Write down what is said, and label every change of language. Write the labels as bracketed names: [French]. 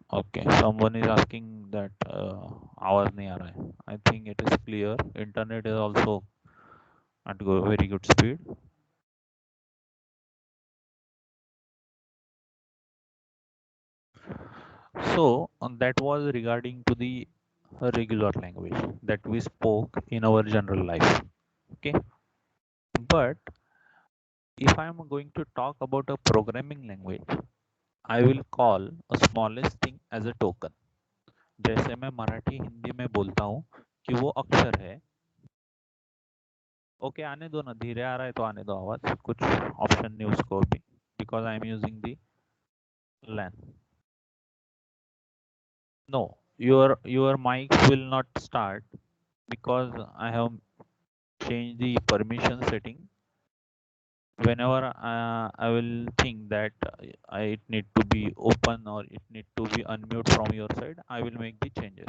[English] okay, someone is asking that [Hindi] आवाज नहीं आ रहा है। [English] I think it is clear. Internet is also at very good speed. So that was regarding to the regular language that we spoke in our general life. Okay, but if I am going to talk about a programming language, I will call a smallest thing as a token. [Hindi] जैसे मैं मराठी हिंदी में बोलता हूँ कि वो अक्षर है। Okay, आने दो ना, धीरे आ रहा है तो आने दो आवाज, कुछ ऑप्शन नहीं उसको भी, [English] Because I am using the LAN. No, your mics will not start because I have changed the permission setting. Whenever I will think that it need to be open or it need to be unmute from your side, I will make the changes.